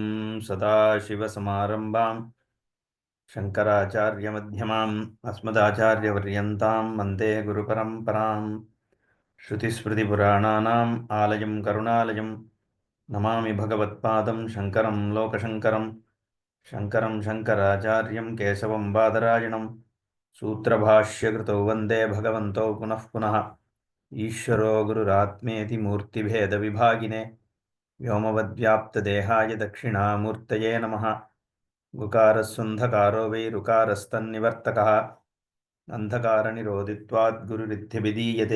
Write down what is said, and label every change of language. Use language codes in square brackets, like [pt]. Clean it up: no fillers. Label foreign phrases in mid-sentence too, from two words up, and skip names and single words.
[sa] सदाशिवसमारम्भाम् शङ्कराचार्यमध्यमाम् अस्मदाचार्यवर्यन्ताम् वन्दे गुरुपरम्पराम्. श्रुतिस्मृतिपुराणानाम् आलयम् करुणालयम् नमामि भगवत्पादम् शङ्करम् लोकशङ्करम्. शङ्करम् शङ्कराचार्यम् केशवम् बादरायणम् सूत्रभाष्यकृतौ वन्दे भगवन्तो पुनः पुनः. ईश्वरो गुरुरात्मेति मूर्तिभेदविभागिने व्योमवद्व्याप्तदेहाय दक्षिणामूर्तये नमः. गुकारस्वन्धकारो वै ऋकारस्तन्निवर्तकः अन्धकारनिरोधित्वात् गुरुरित्यभिधीयते.